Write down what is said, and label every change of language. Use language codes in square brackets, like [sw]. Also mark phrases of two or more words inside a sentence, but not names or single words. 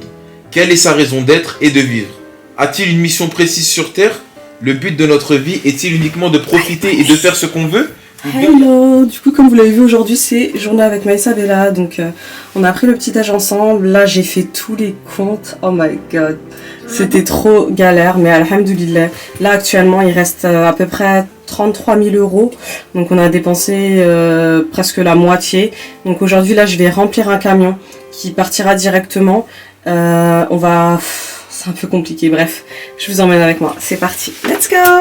[fr] Quelle est sa raison d'être et de vivre? A-t-il une mission précise sur Terre? Le but de notre vie est-il uniquement de profiter et de faire ce qu'on veut? Hello, du coup comme vous l'avez vu aujourd'hui c'est journée avec Maïssa Bella, donc on a pris le petit âge ensemble, là j'ai fait tous les comptes, [en] oh my god, [fr] c'était trop galère mais alhamdoulilah, là actuellement il reste à peu près 33 000 €, donc on a dépensé presque la moitié, donc aujourd'hui là je vais remplir un camion qui partira directement, c'est un peu compliqué, bref, je vous emmène avec moi, c'est parti, [en] let's go!